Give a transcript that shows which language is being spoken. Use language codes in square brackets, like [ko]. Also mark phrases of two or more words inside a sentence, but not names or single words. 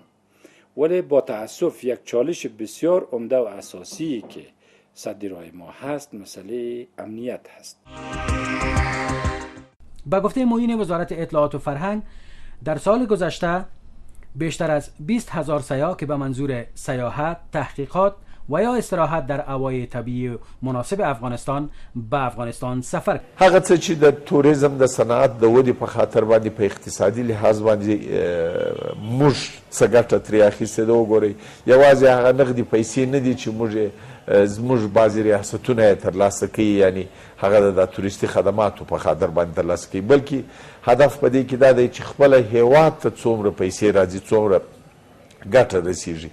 [fa] ولی با تاسف یک چالش بسیار عمده و اساسی که سد راه ما هست مسئله امنیت هست. با گفته معین وزارت اطلاعات و فرهنگ در سال گذشته بیشتر از 20,000 سیاح که به منظور سیاحت، تحقیقات و یا استراحت در اوایای طبیعی مناسب افغانستان به افغانستان سفر. [ps] هغه څه چې د توریزم د صنعت د ودې په خاطر باندې په اقتصادي لحاظ باندې موږ څه ګټه ترې اخیستې ده وګورئ، یوازې هغه نغدي پیسې نه دي چې موږ زموږ بعضې ریاستونه یې ترلاسه کوي، یعنی هغه د توریستي خدماتو په خاطر باندې ترلاسه کوي، بلکې هدف په دې کې دا دی چې خپله هیواد ته څومره پیسې راځي، څومره ګټه رسیږي.